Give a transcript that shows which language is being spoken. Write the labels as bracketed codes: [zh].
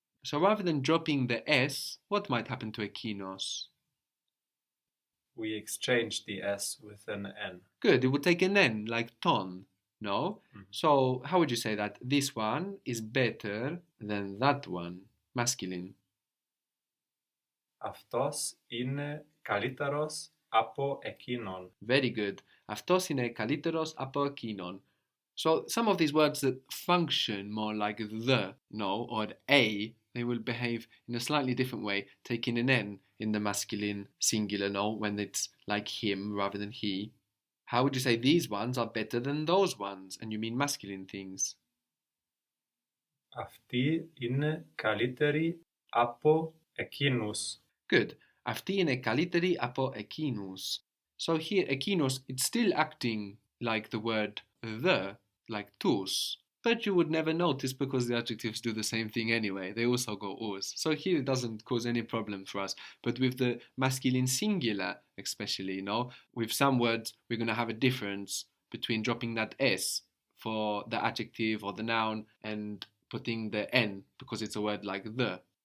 [en] So rather than dropping the S, what might happen to ekinos? We exchange the S with an N. Good, it would take an N, like ton, no? So how would you say that? This one is better than that one, masculine. [el] Αυτός είναι καλύτερος από εκείνον. [en] Very good. [el] Αυτός είναι καλύτερος από εκείνον. [en] So some of these words that function more like the, no, or a, they will behave in a slightly different way, taking an N in the masculine singular, no, when it's like him rather than he. How would you say these ones are better than those ones? And you mean masculine things. [el] Αυτοί είναι καλύτεροι από εκείνους. [en] Good. [el] Αυτοί είναι καλύτεροι από εκείνους. [en] So here, εκείνους, it's still acting like the word the, like τους. But you would never notice because the adjectives do the same thing anyway. They also go us. So here it doesn't cause any problem for us. But with the masculine singular, especially, with some words, we're going to have a difference between dropping that S for the adjective or the noun and putting the N because it's a word like the.